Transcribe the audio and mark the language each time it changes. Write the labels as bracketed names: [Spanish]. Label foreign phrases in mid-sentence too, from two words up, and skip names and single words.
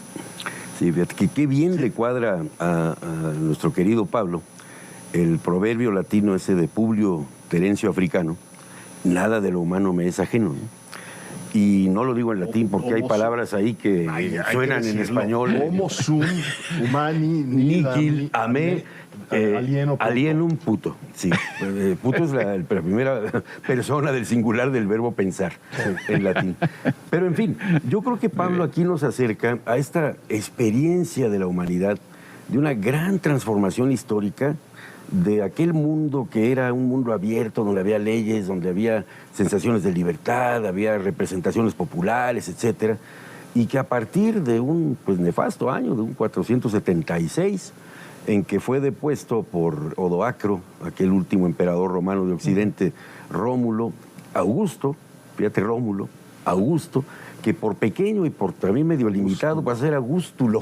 [Spanish] Sí, fíjate que qué bien le cuadra a nuestro querido Pablo el proverbio latino ese de Publio Terencio Africano: nada de lo humano me es ajeno, ¿no? Y no lo digo en latín porque hay palabras ahí que suenan en español. [Latin] Homo sum humani nihil ame alienum puto. [Spanish] Sí, puto es la primera persona del singular del verbo pensar en latín. Pero en fin, yo creo que Pablo aquí nos acerca a esta experiencia de la humanidad, de una gran transformación histórica de aquel mundo que era un mundo abierto, donde había leyes, donde había sensaciones de libertad, había representaciones populares, etcétera, y que a partir de un nefasto año, de un 476, en que fue depuesto por Odoacro, aquel último emperador romano de Occidente, Rómulo, Augusto, fíjate, Rómulo, Augusto, que por pequeño y por también medio limitado va a ser Augustulo.